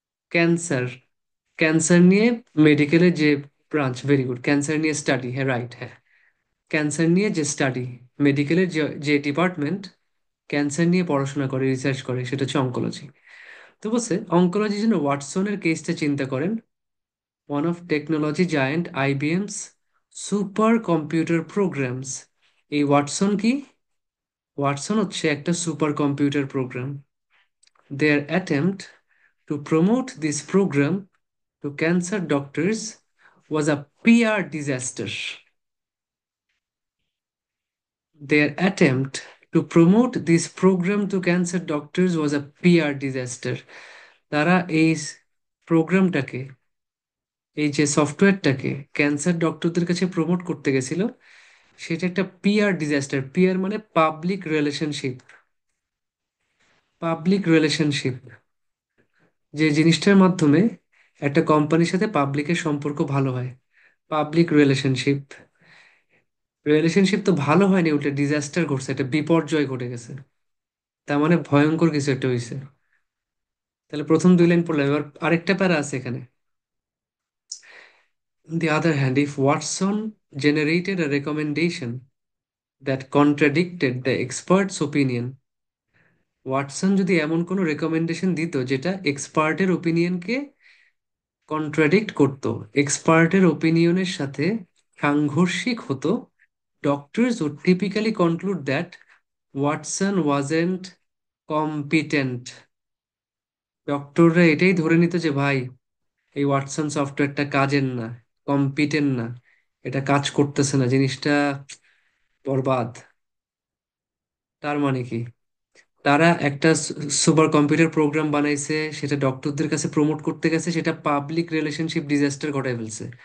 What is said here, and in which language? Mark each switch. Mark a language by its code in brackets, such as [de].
[bn] Cancer, cancer নিয়ে মেডিকেলের যে ব্রাঞ্চ, [en] very good, [bn] ক্যান্সার নিয়ে স্টাডি, হ্যাঁ রাইট, হ্যাঁ, ক্যান্সার নিয়ে যে স্টাডি, মেডিকেলের যে যে ডিপার্টমেন্ট ক্যান্সার নিয়ে পড়াশোনা করে, রিসার্চ করে, সেটা হচ্ছে অঙ্কোলজি। তো বলছে অঙ্কোলজির জন্য ওয়াটসনের কেসটা চিন্তা করেন, [en] One of technology giant IBM's super computer programs. [bn] এই ওয়াটসন কি? ওয়াটসন হচ্ছে একটা super computer program. [en] Their attempt to promote this program to cancer doctors was a PR disaster. Their attempt to promote this program to cancer doctors was a PR disaster. [bn] তারা এই প্রোগ্রামটাকে, এই যে সফটওয়্যারটাকে cancer ডক্টরদের কাছে promote করতে গেছিল, সেটা একটা PR disaster. PR মানে পাবলিক রিলেশনশিপ, পাবলিক রিলেশনশিপ, যে জিনিসটার মাধ্যমে একটা কোম্পানির সাথে পাবলিকের সম্পর্ক ভালো হয়, পাবলিক রিলেশনশিপ। রিলেশনশিপ তো ভালো হয়নি, উল্টে ডিজাস্টার ঘটছে, একটা বিপর্যয় ঘটে গেছে, তার মানে ভয়ঙ্কর কিছু একটা হয়েছে। তাহলে প্রথম দুই লাইন পড়লাম, এবার আরেকটা প্যারা আছে এখানে। [en] On the other hand, if Watson generated a recommendation that contradicted the expert's opinion, [bn] Watson যদি এমন কোনো রেকমেন্ডেশন দিত যেটা এক্সপার্টের ওপিনিয়নকে কন্ট্রাডিক্ট করতো, এক্সপার্টের ওপিনিয়নের সাথে সাংঘর্ষিক হতো, [en] doctors would typically conclude that Watson wasn't competent. [bn] ডক্টররা এটাই ধরে নিত যে ভাই, এই ওয়াটসন সফটওয়্যারটা কাজের না, কম্পিটেন্ট না, এটা কাজ করতেছে না, জিনিসটা বরবাদ। তার মানে কি? তারা একটা সুপার কম্পিউটার প্রোগ্রাম বানাইছে, সেটা ডক্টরদের কাছে প্রমোট করতে গেছে, সেটা পাবলিক রিলেশনশিপ ডিজাস্টার ঘটায় ফেলছে।